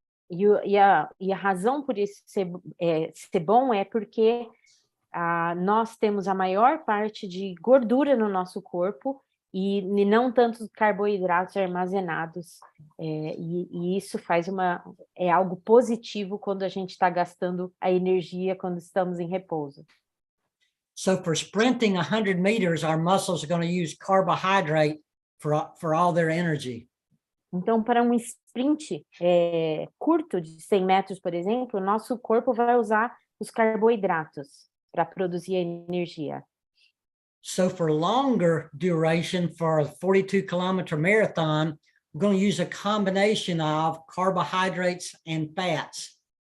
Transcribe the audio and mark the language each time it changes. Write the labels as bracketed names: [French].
[Portuguese] E a razão por isso ser bom é porque nós temos a maior parte de gordura no nosso corpo e não tantos carboidratos armazenados. E isso é algo positivo quando a gente está gastando a energia quando estamos em repouso. [English] So for sprinting 100 meters, our muscles are going to use carbohydrate for all their energy. [Portuguese] Então, para um sprint curto de 100 metros, por exemplo, o nosso corpo vai usar os carboidratos para produzir a energia. [English] So for longer duration, for a 42-kilometer marathon, we're going to use a combination of carbohydrates and fats.